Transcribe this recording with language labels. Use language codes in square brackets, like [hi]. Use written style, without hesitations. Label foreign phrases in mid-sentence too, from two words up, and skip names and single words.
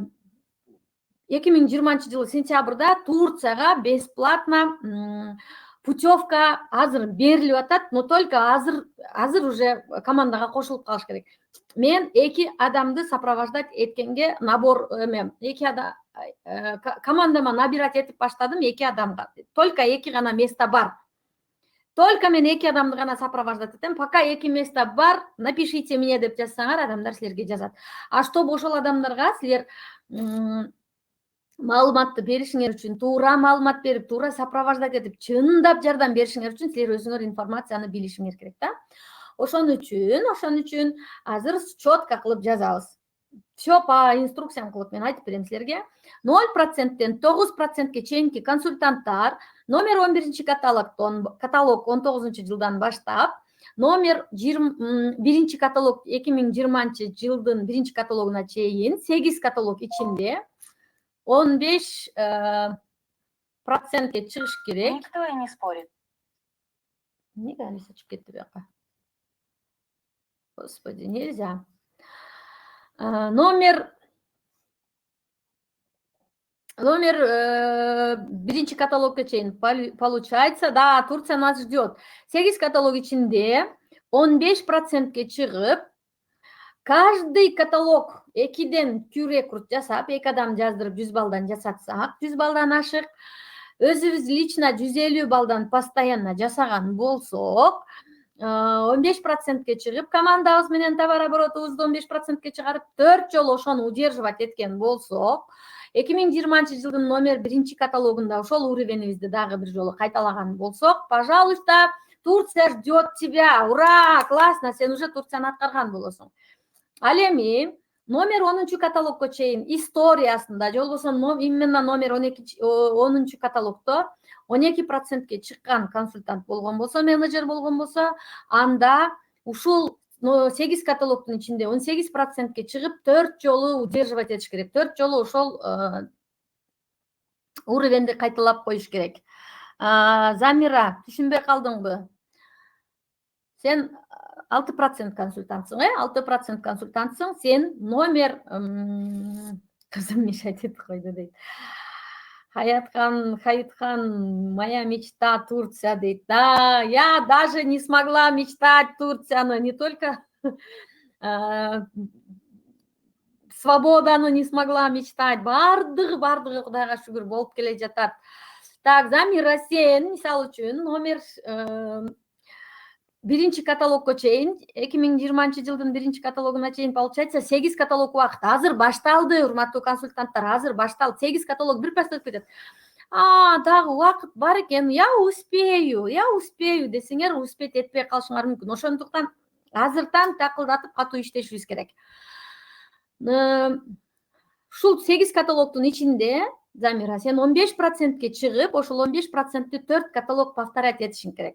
[ky] 2020 жылы сентябрда Турцияга бесплатно путевка азыр берилип атат, [ru] но только [ky] азыр уже командага кошулуп калыш керек. Мен 2 адамды сопровождать эткенге набор командама набирать этип баштадым 2 адамга. Только 2 гана место бар. Только мен 2 адамды гана сопровождать этем. Пока 2 место бар, [ru] напишите мне [ky] деп жазсаңар, адамдар силерге жазат. [ru] А чтобы [ky] ошол адамдарга силер маалыматты беришиңер үчүн, туура маалымат берип, туура сопровождать этип, чындап жардам беришиңер үчүн силер өзүңөр информацияны билишиңер керек да. Ошон үчүн азыр четко кылып жазабыз. [ru] Все по инструкциям [ky] кылып мен айтып берем силерге. 0%тен 9%ке чейинки консультанттар номер 11 каталог 19 жылдан баштап, номер 1 каталог 2020 жылдын 1 каталогуна чейин 8 каталог ичинде 15% чыгыш керек. [ru] Никто и не спорит. [ky] Неге Алиса чыгып кетти буяка? [ru] Господи, нельзя. [ky] Номер 1 каталогка чейин [ru] получается, да, Турция нас ждет. [ky] 8 каталог ичинде 15%ке чыгып, каждый каталог 2ден рекрут жасап, 2 адам жаздырып 100 балдан жасатсак, 100 балдан ашык, өзүбүз лично 150 балдан постоянно жасаган болсок, 15%ке чыгып, командабыз менен товар оборотубузду 15%ке чыгарып, 4 жолу ошону удерживать эткен болсок, 2020 жылдын номер 1 каталогунда ошол уровенибизди дагы бир жолу кайталаган болсок, [ru] пожалуйста, Турция ждет тебя. Ура! Классно, [ky] сен уже Турцияны аткарган болосуң. Ал эми номер 10 каталогко чейин историясында, же болбосо именно номер 10 каталогто 12%ке чыккан консультант болгон болсо, менеджер болгон болсо, анда ушул 8 каталогдун ичинде 18%ке чыгып, 4 жолу удерживать этиш керек. 4 жолу ошол уровенди кайталап коюш керек. Замира, түшүнбөй калдыңбы? Сен 6% консультантсың, 6% консультантсың, сен номер... [kk] Кызым мешать етіп қойды дейді. Хаятхан, [ru] моя мечта Турция дейді. Да, я даже не смогла мечтать Турцияны, не только свободаны не смогла мечтать. [kk] Бардығы Құдайға шүгір болып келе жатат. [ky] Так, Замира, сен, мисал үчүн, номер 1 каталогко чейин, 2020 жылдын 1 каталогуна чейин, получается, 8 каталог убакыт. Азыр башталды, урматтуу консультанттар, азыр башталды. 8 каталог бир паста өтүп кетет. Дагы убакыт бар экен, [ru] я успею [ky] десеңер, успеть этпей калышыңар мүмкүн. Ошондуктан азыртан такылдатып катуу иштешибиз керек. Ушул 8 каталогдун ичинде, Замира, сен 15%ке чыгып, ошол 15%ти 4 каталог повторять этишиң керек.